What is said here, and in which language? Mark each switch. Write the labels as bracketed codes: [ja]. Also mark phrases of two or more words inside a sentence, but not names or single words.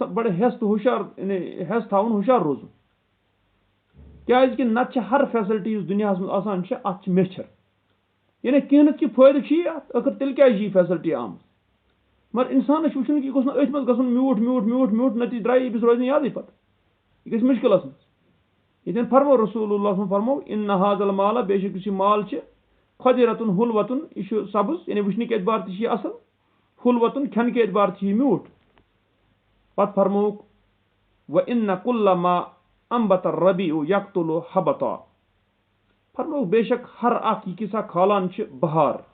[ks] بڑٕ ہٮ۪س تہٕ ہُشار یعنی ہٮ۪س تھاوُن ہُشار روزُن کیٛازِ کہِ نتہٕ چھِ ہر فیسلٹی یُس دُنیاہس منٛز آسان چھِ اتھ چھِ میچھر یعنی کینٛہہ نتہٕ کینٛہہ فٲیدٕ چھِ یی اتھ ٲخٕر تیٚلہِ کیٛازِ چھِ یہِ فیسلٹی آمٕژ مگر انسانس چھُ وٕچھُن کہِ یہِ گوٚژھ نہٕ أتھۍ منٛز گژھُن میوٗٹھ میوٗٹھ میوٗٹھ میوٗٹھ نتیٖجہٕ درٛایہِ أمِس روزِ نہٕ یادٕے پتہٕ یہِ گژھِ مُشکلس منٛز ییٚتٮ۪ن فرمو رسول اللہ صلی فرمو [ar] ان هذا المال [ks] بے شک یُس یہِ مال چھِ [ar] خضرة حلوة [ks] یہِ چھُ سبٕز یعنی وٕچھنٕکۍ اعتبار تہِ چھِ یہِ اصل حلوة کھٮ۪نٕکۍ اعتبار تہِ چھِ یہِ میوٗٹھ پتہٕ فرمووُکھ [ar] وان کل ما انبت الربیع یقتل حبطا [ks] فرمووُکھ بے شک ہر اکھ یہِ کیٛاہ کھالان چھِ بہار